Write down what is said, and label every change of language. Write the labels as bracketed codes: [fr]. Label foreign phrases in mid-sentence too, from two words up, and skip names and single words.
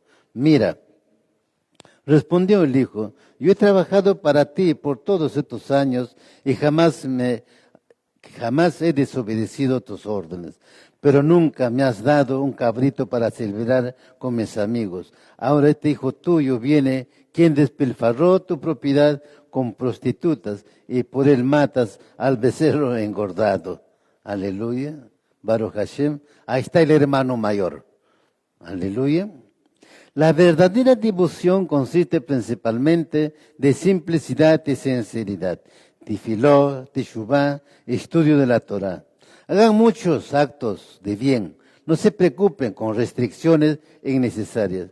[es] Mira, respondió el hijo, yo he trabajado para ti por todos estos años y jamás he desobedecido tus órdenes, pero nunca me has dado un cabrito para celebrar con mis amigos. Ahora este hijo tuyo viene, quien despilfarró tu propiedad con prostitutas y por él matas al becerro engordado. [he] Aleluya. ברוך השם. [es] Ahí está el hermano mayor. Aleluya. La verdadera devoción consiste principalmente de simplicidad y sinceridad. Tefilá, teshuvá, estudio de la Torah. Hagan muchos actos de bien. No se preocupen con restricciones innecesarias.